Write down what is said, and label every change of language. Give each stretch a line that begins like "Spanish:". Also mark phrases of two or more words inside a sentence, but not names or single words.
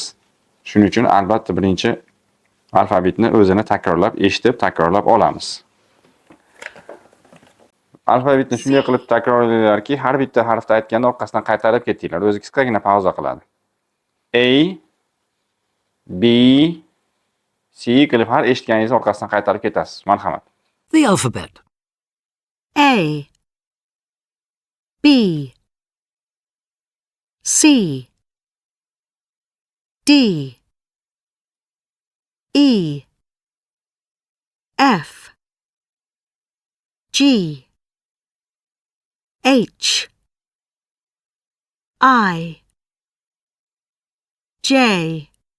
Uzbek: Shuning uchun albatta birinchi alfavitni o'zini eshitib takrorlab olamiz. Alfavitni shunday qilib takrorlaylarki, har bitta harfni aytganda orqasidan qaytarib ketinglar. O'zi qisqagina pauza qiladi. A, B, C qilib har eshitganingiz orqasidan qaytarib ketasiz. Marhamat.
English: The alphabet. A, B, C, D, E, F, G, H, I, J,